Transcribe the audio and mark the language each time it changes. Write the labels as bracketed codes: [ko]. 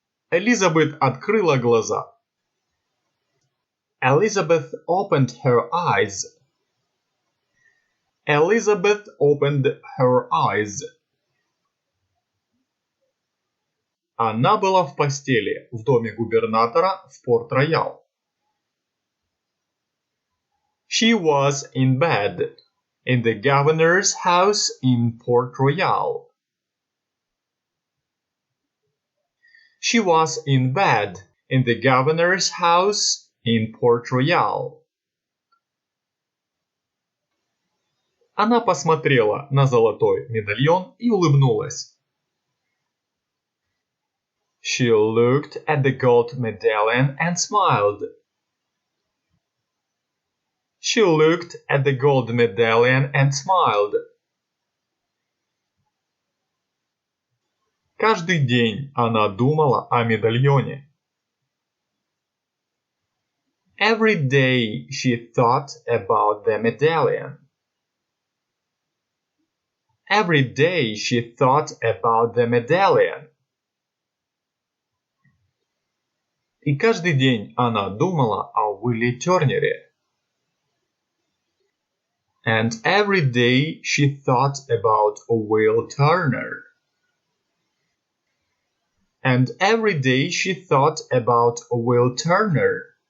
[ru] Элизабет открыла глаза. [en] Elizabeth opened her eyes. Elizabeth opened her eyes. [ru] Она была в постели в доме губернатора в Порт-Роял. [en] She was in bed in the governor's house in Port-Royal. She was in bed in the governor's house in Port-Royal. [ru] Она посмотрела на золотой медальон и улыбнулась. [en] She looked at the gold medallion and smiled. She looked at the gold medallion and smiled. [ru] Каждый день она думала о медальоне. [en] Every day she thought about the medallion. Every day she thought about the medallion. [ru] И каждый день она думала о Уилле Тернере. [en] And every day she thought about Will Turner. And every day she thought about Will Turner.